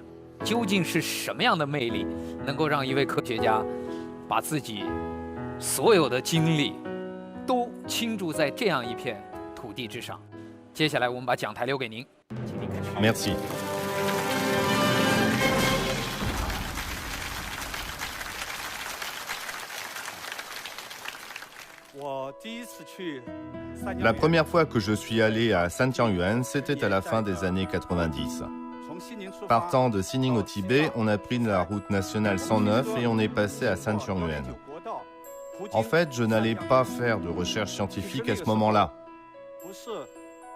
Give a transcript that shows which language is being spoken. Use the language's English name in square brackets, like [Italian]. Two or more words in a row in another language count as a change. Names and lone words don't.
[Chinese] 究竟是什么样的魅力，能够让一位科学家把自己所有的精力都倾注在这样一片土地之上？接下来我们把讲台留给您，请您开始。 [French] Merci. [Chinese] 我第一次去 [French] La première fois que je suis allé à Santiangyuan, c'était à la fin des années 90. Partant de Xining au Tibet, on a pris la route nationale 109 et on est passé à Santiangyuan. En fait, je n'allais pas faire de recherche scientifique à ce moment-là.